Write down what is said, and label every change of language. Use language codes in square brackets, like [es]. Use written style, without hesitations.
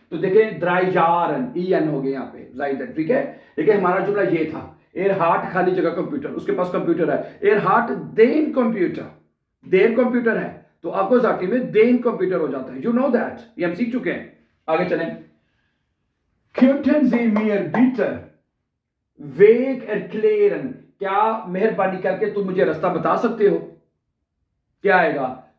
[hi] तो देखें द्राइजारन ईएन हो गए यहाँ पे जाइदन। ठीक है, देखिए हमारा जुमला ये था, एयर हार्ट खाली जगह कंप्यूटर, उसके पास कंप्यूटर है। [de] एयर हार्ट देन कंप्यूटर, [hi] then computer है तो आपको जाति में देन कंप्यूटर हो जाता है। [en] you know that, [hi] ये हम सीख चुके हैं। आगे चलें। [de] Könnten Sie mir bitte Weg erklären? [hi] क्या मेहरबानी करके तुम मुझे रास्ता बता सकते हो? क्या आएगा?